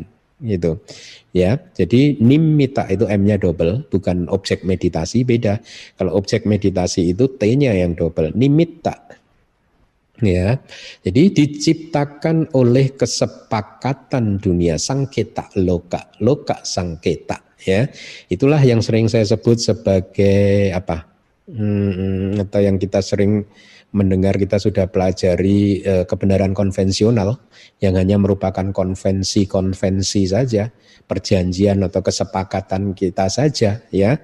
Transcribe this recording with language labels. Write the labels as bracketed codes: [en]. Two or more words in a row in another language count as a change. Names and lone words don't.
[id] Gitu ya. Jadi nimita itu M-nya double, bukan objek meditasi, beda. Kalau objek meditasi itu T-nya yang double, nimitta. Ya. Jadi diciptakan oleh kesepakatan dunia [pi] sangketa loka, loka sangketa [id] ya. Itulah yang sering saya sebut sebagai apa? Atau yang kita sering mendengar, kita sudah pelajari kebenaran konvensional yang hanya merupakan konvensi-konvensi saja, perjanjian atau kesepakatan kita saja ya.